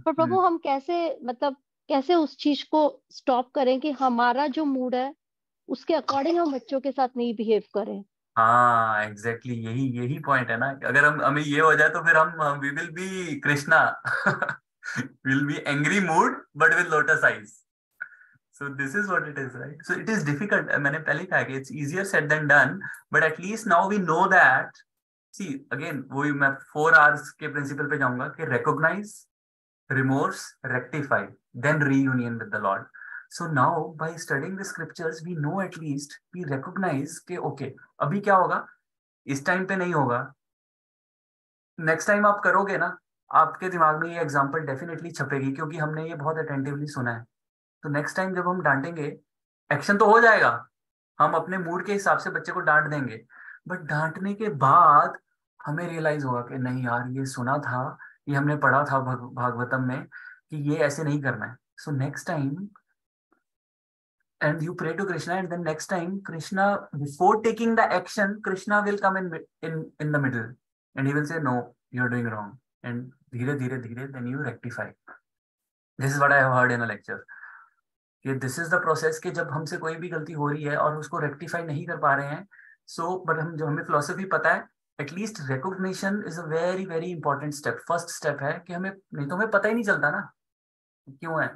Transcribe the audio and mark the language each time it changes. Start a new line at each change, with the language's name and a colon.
Hindi: पर प्रभु हम कैसे, मतलब कैसे उस चीज को स्टॉप करें कि हमारा जो मूड है उसके अकॉर्डिंग हम बच्चों के साथ नहीं बिहेव करें। हाँ एग्जैक्टली यही यही पॉइंट है ना। अगर हम हमें ये हो जाए तो फिर हम we will be Krishna, will be angry mood but with lotus eyes.
English: So this is what it is, right? So it is difficult.
Hindi: मैंने पहले ही कहा कि
English: it's easier said than done, but at least now we know that. See again, वही मैं 4 R's के principle पे जाऊंगा कि recognize, remorse, rectify, then reunion with the Lord. So now by studying the scriptures, we know at least we recognize
Hindi: कि okay, अभी क्या होगा, इस टाइम पे नहीं होगा, नेक्स्ट टाइम आप करोगे ना, आपके दिमाग में ये एग्जाम्पल डेफिनेटली छपेगी, क्योंकि हमने ये बहुत अटेंटिवली सुना है। तो नेक्स्ट टाइम जब हम डांटेंगे, एक्शन तो हो जाएगा, हम अपने मूड के हिसाब से बच्चे को डांट देंगे, बट डांटने के बाद हमें रियलाइज होगा कि नहीं यार, ये सुना था, ये हमने पढ़ा था भागवतम में कि ये ऐसे नहीं करना है।
English: so next time, and you pray to Krishna, and then next time Krishna, before taking the action, Krishna will come in the middle, and he will say no, you're doing wrong, and
Hindi: धीरे धीरे धीरे
English: then you rectify. This is what I have heard in a lecture,
Hindi: कि this is the process, कि जब हमसे कोई भी गलती हो रही है और उसको रेक्टिफाई नहीं कर पा रहे हैं, सो बट हम जो हमें फिलोसफी पता है, at least recognition is a very very important step, first step है कि हमें, नहीं तो हमें पता ही नहीं चलता ना क्यों है।